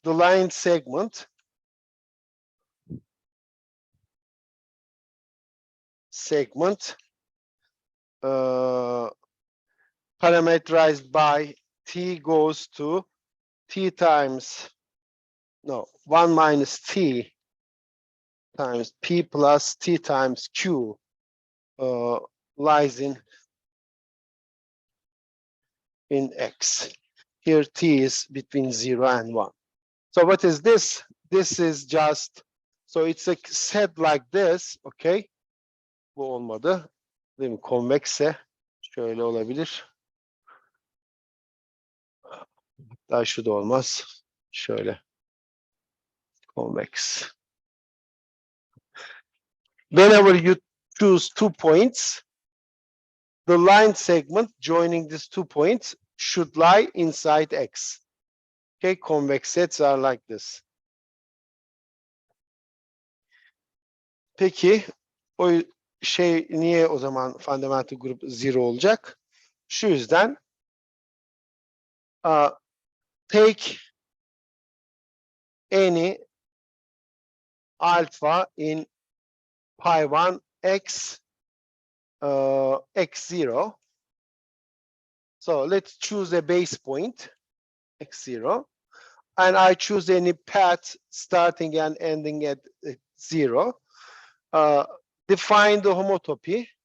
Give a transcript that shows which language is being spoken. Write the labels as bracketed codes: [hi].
[en] The line segment parameterized by T goes to T times, no, 1 minus T times P plus T times Q lies in X. Here T is between 0 and 1. So what is this? This is just, so it's a set like this, okay? [tr] Bu olmadı. Değil mi? Konvekse şöyle olabilir. Daha şu da olmaz. Şöyle. Convex. [en] Whenever you choose 2 points, the line segment joining these 2 points should lie inside X. Okay, convex sets are like this. [tr] Peki, o şey niye o zaman fundamental group 0 olacak? Şu yüzden [en] take any alpha in pi1 x x0. So let's choose a base point x0, and I choose any path starting and ending at 0. Define the homotopy.